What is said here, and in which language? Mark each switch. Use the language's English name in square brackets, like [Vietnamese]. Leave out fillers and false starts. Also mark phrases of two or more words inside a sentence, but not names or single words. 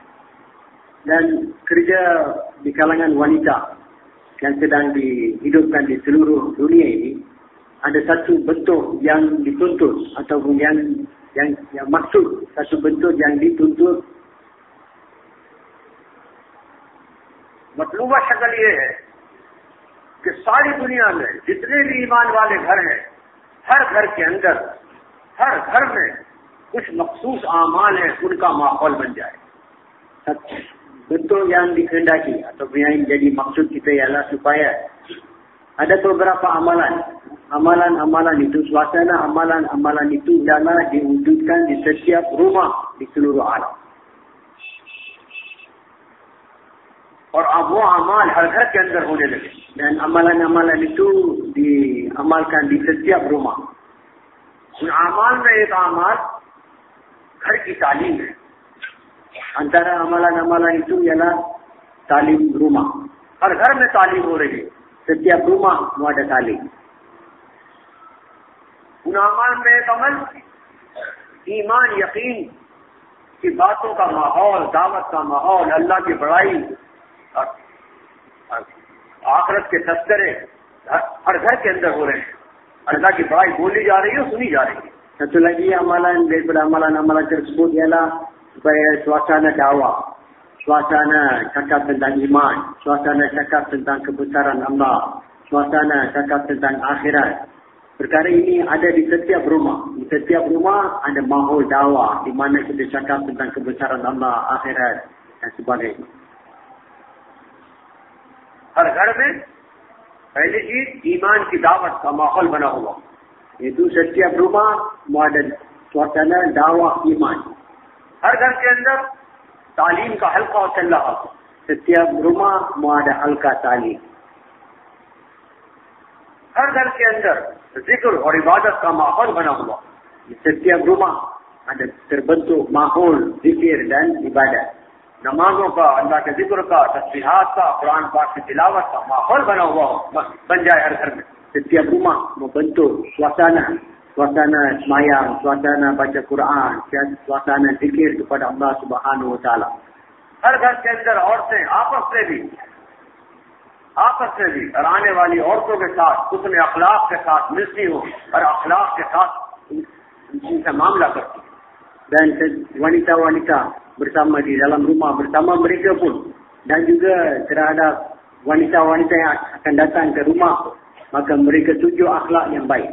[Malay] Dan kerja di kalangan wanita yang sedang dihidupkan di seluruh dunia ini ada satu bentuk yang dituntut ataupun yang maksud, satu bentuk yang dituntut. [Urdu] مطلوبہ شکل یہ ہے کہ ساری دنیا میں جتنے بھی ایمان والے گھر ہیں، ہر گھر کے اندر، ہر گھر میں کچھ مخصوص اعمال ہے، ان کا ماحول بن جائے. [Malay] Bentuk yang dikehendaki atau yang jadi maksud kita ialah supaya ada beberapa amalan itu, suasana amalan itu adalah diwujudkan di setiap rumah di seluruh alam. [Urdu] اور اب وہ اعمال ہر گھر کے اندر ہونے لگے, [Malay] dan amalan itu diamalkan di setiap rumah. [Urdu] ان اعمال میں ایک عمل گھر کی تعلیم ہے. [Malay] Antara amalan itu ialah talim rumah. [Urdu] ہر گھر میں تعلیم ہو رہی ہے, [Malay] setiap rumah mau ada talim. [Urdu] ان اعمال میں ایک عمل ایمان یقین کی باتوں کا ماحول، دعوت کا ماحول، اللہ کی بڑائی، آخرت کے تذکرے ہر گھر کے اندر ہو رہے ہیں. اللہ کی بڑائی بولی جا رہی ہے، سنی جا رہی ہے, सुनी जा रही है। [Malay] Satu lagi amalan daripada amalan tersebut ialah supaya suasana dakwah, suasana cakap tentang iman, suasana cakap tentang kebesaran Allah, suasana cakap tentang akhirat. Perkara ini ada di setiap rumah. Di setiap rumah ada mahol dakwah di mana kita cakap tentang kebesaran Allah, akhirat dan sebagainya. [Urdu] ہر گھر میں پہلی چیز ایمان کی دعوت کا ماحول بنا ہوا, [Malay] Itu setiap rumah mau ada suasana dakwah iman. [Urdu] ہر گھر کے اندر تعلیم کا حلقہ چل رہا ہے, [Malay] Setiap rumah mau ada halqa talim. [Urdu] ہر گھر کے اندر ذکر اور عبادت کا ماحول بنا ہوا. [Malay] Di setiap rumah ada terbentuk mahol zikir dan ibadat. [Urdu] نمازوں کا، اللہ کے ذکر کا، تسبیحات کا، قرآن پاک کی تلاوت کا ماحول بنا ہوا ہو، بن جائے ہر گھر میں. [Malay] Setiap rumah membentuk suasana semayang, suasana baca Quran, suasana zikir kepada Allah [Arabic] سبحانه وتعالى. [Urdu] ہر گھر کے اندر عورتیں آپس میں بھی اور آنے والی عورتوں کے ساتھ اس نے اخلاق کے ساتھ ملتی ہو اور اخلاق کے ساتھ ان سے معاملہ کرتی. [Malay] Dan wanita-wanita bersama di dalam rumah bersama mereka pun, dan juga terhadap wanita-wanita yang akan datang ke rumah, maka mereka tunjuk akhlak yang baik.